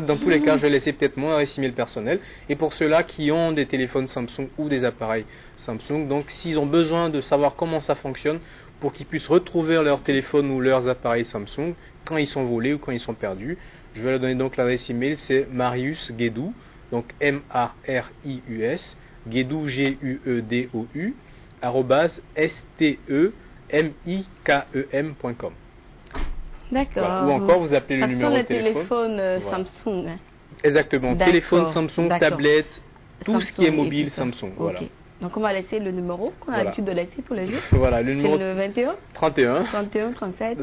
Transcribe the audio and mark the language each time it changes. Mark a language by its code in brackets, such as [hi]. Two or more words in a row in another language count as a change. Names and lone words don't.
[fr] Dans tous les cas, je vais laisser peut-être mon adresse email personnel. Et pour ceux-là qui ont des téléphones Samsung ou des appareils Samsung, donc s'ils ont besoin de savoir comment ça fonctionne pour qu'ils puissent retrouver leur téléphone ou leurs appareils Samsung quand ils sont volés ou quand ils sont perdus, je vais leur donner donc l'adresse email. C'est Marius Guédou, donc M-A-R-I-U-S, Guédou G-U-E-D-O-U, @stemikem.com. D'accord. Voilà. Ou encore, vous appelez le numéro de téléphone. Samsung. Hein. Exactement. Téléphone Samsung, tablette, tout ce qui est mobile Samsung. Voilà. Donc, on va laisser le numéro qu'on a l'habitude de laisser tous les jours. Voilà, le numéro. C'est le 21 31. 31, 37.